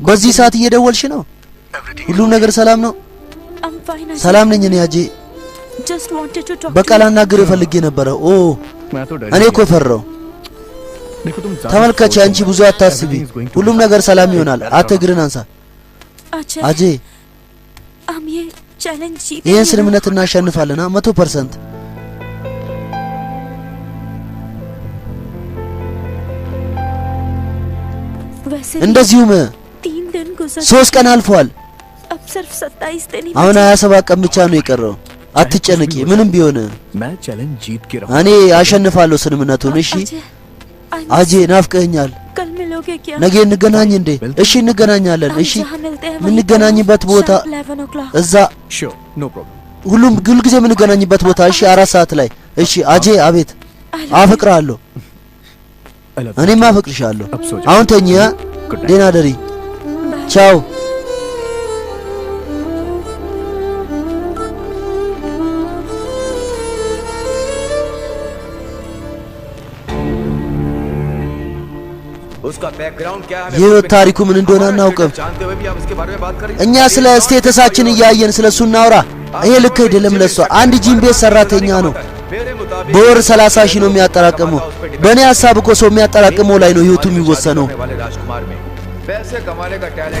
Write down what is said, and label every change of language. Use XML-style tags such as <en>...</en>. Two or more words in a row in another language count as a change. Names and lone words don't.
<am>በዚህ ሰዓት እየደወልሽ ነው? ሁሉም ነገር ሰላም ነው?</am> <en>I'm fine, Ajay.</en> <am>ሰላም ነኝ እኔ አጄ።</am> <en>Just wanted to talk</en> <am>በቃ</am> <en>to you.</en> <am>ላናግርህ ፈልጌ ነበረ። ኦ</am> <hi>मैं तो डर</hi> <am>እኔ</am> <hi>गया।</hi> <am>እኮ ፈራው።</am> <hi>देखो तुम ज्यादा</hi> <am>ተመልከቺ፣</am> <hi>सोचो</hi> <am>አንቺ</am> <hi>मत।</hi> <am>ብዙ አታስቢ።</am> <en>Everything is going to</en> <am>ሁሉም</am> <en>be</en> <am>ነገር ሰላም</am> <en>fine.</en> <am>ይሆናል። አንተ እግርህን አንሳ Ajay, አጄ።</am> <hi>हम ये चैलेंज जीतेंगे</hi> <am>ይህን</am> <hi>ना?</hi> <am>ስምምነት እናሸንፋለና 100%።</am> <hi>वैसे</hi> <am>እንደዚሁም</am> <hi>3 दिन गुजर</hi> <am>3 ቀን አልፏል።</am> <hi>अब सिर्फ 27 दिन ही</hi> <am>አሁን</am> <hi>बचे।</hi> <am>27 ቀን ብቻ ነው የቀረው። አትጨነቂ፣ ምንም ቢሆን</am> <hi>मैं चैलेंज जीत के रहूं।</hi> <am>እኔ አሸንፋለሁ ስምምነቱን። እሺ</am> <hi>अजय, I'm</hi> <am>አጄ፣ ናፍቀኸኛል።</am> <hi>कल मिलोगे क्या?</hi> <am>ነገ እንገናኝ እንዴ? እሺ እንገናኛለን።</am> <hi>हम</hi> <am>እሺ</am> <hi>जहाँ मिलते हैं वहीं</hi> <am>የምንገናኝበት</am> <hi>पर</hi> <am>ቦታ</am> <en>sharp 11 o'clock।</en> <am>እዛ</am> <en>sure no problem.</en> <am>ሁል ጊዜ የምንገናኝበት ቦታ። እሺ 4 ሰዓት ላይ። እሺ አጄ፣ አቤት።</am> <en>I love you.</en> <am>አፈቅርሃለሁ።</am> <en>I love you.</en> <am>እኔም አፈቅርሻለሁ።</am> <hi>अब सो जाओ।</hi> <am>አሁን ተኛ።</am> <en>Good night.</en> <am>ደህና ደሪ።</am> <en>Bye.</en> <am>ቻው።</am> <hi>उसका बैकग्राउंड क्या है?</hi> <am>የህይወት ታሪኩ ምን እንደሆነ አናውቅም።</am> <hi>जानते हुए भी आप इसके बारे में बात कर रही हैं?</hi> <am>እኛ ስለ ስቴተሳችን እያየን ስለ እሱ እናውራ። ይሄ ልክ አይደለም ለሷ። አንድ ጂም ቤት ሰራተኛ ነው።</am> <hi>मेरे मुताबिक</hi> <am>በወር 30 ሺህ ነው የሚያጠራቅመው። በእኔ ሀሳብ እኮ ሰው የሚያጠራቅመው ላይ ነው ህይወቱ የሚወሰነው።</am> <hi>होने वाले राजकुमार में पैसे कमाने का टैलेंट</hi>